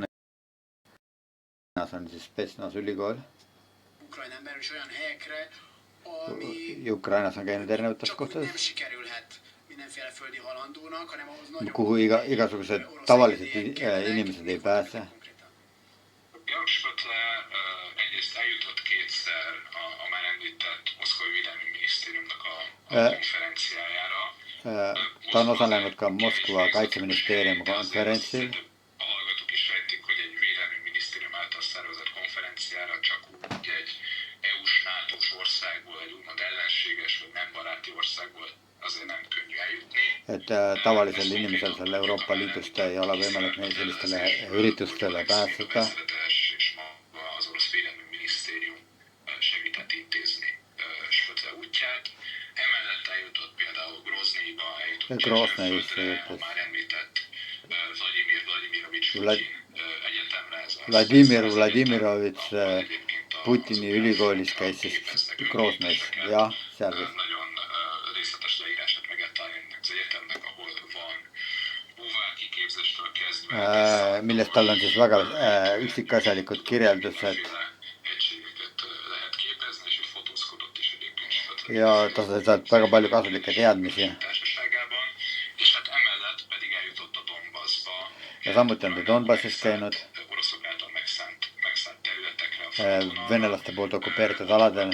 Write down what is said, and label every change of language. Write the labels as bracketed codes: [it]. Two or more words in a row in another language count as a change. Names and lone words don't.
[et] On siis Spetsnas ülikool. Ukrainas on käinud erinevates kohtades, kuhu igasugused tavalised inimesed ei pääse. [hu] Georg Spõtle egyrészt eljutott kétszer a már említett Moszkvai Védelmi Minisztériumnak a konferenciájára. [et] Ta on osalenud ka Moskva kaitseministeeriumi konferentsil. [hu] A hallgatók is sejtik, hogy egy Védelmi Minisztérium által szervezett konferenciára csak úgy egy EU-s, NATO-s országból, egy úgymond ellenséges vagy nem baráti országból azért nem könnyű eljutni. [et] Et tavalisel inimesel seal Euroopa Liidust ei ole võimalik neid sellistele üritustele pääseda. [hu] Az orosz Védelmi Minisztérium segített intézni Spõtle útját. Emellett eljutott például Groznyba, eljutott Spõtle, már említett Vladimirovics Putin egyetemre. [et] Vladimir Vladimirovics Putini ülikoolis käis siis Groznõis, jah, seal vist. [hu] Nagyon részletes leírását meg lehet találni ennek az egyetemnek, ahol van búvárkiképzéstől kezdve. [et] Millest tal on siis väga üksikasjalikud kirjeldused. Ja ta sai sealt väga palju kasulikke teadmisi. Ja samuti on ta Donbassis käinud, venelaste poolt okupeeritud aladel.